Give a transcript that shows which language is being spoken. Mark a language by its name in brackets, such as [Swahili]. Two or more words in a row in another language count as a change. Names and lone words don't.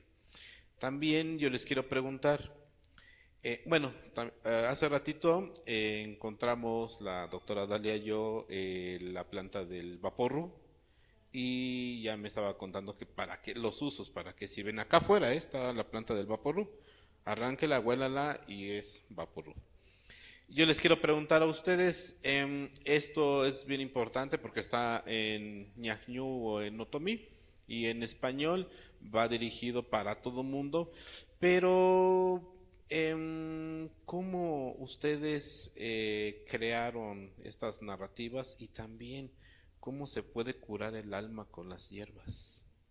[Spanish] También yo les quiero preguntar, hace ratito encontramos la doctora Dalia y yo la planta del vaporru y ya me estaba contando que para qué los usos, para qué sirven. Acá afuera está la planta del vaporru, arránquela, huélala y es vaporru. Yo les quiero preguntar a ustedes, esto es bien importante porque está en ñañú o en otomí y en español, va dirigido para todo mundo, pero ¿cómo ustedes crearon estas narrativas y también cómo se puede curar el alma con las hierbas?